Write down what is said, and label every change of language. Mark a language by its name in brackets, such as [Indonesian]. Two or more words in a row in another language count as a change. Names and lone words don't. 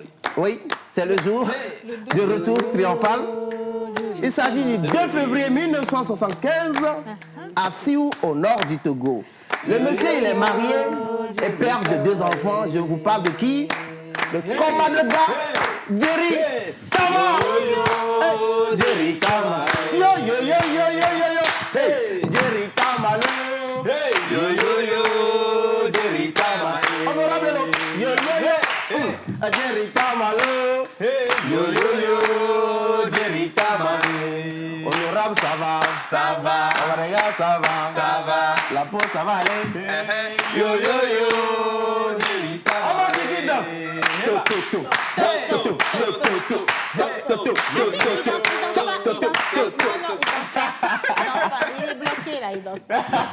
[French] Oui, c'est le jour du retour triomphal. Il s'agit du 2 février 1975 à Sioux, au nord du Togo. Le monsieur, il est marié et père de 2 enfants. Je vous parle de qui? Le commandant Jerry Tama. Jerry Tama. Yo yo yo yo yo yo yo. Hey, Jerry Tama. Yo yo yo, Jerry Tama. Honorable. Yo yo yo. Jerry Tama. Yo yo yo, Jerry Tama. Honorable, ça va? Ça va. Regarde, ça va? Ça va. La peau, ça va aller? Yo yo yo, Jerry Tama. On va dire qu'il danse. Il est bloqué là, il danse pas.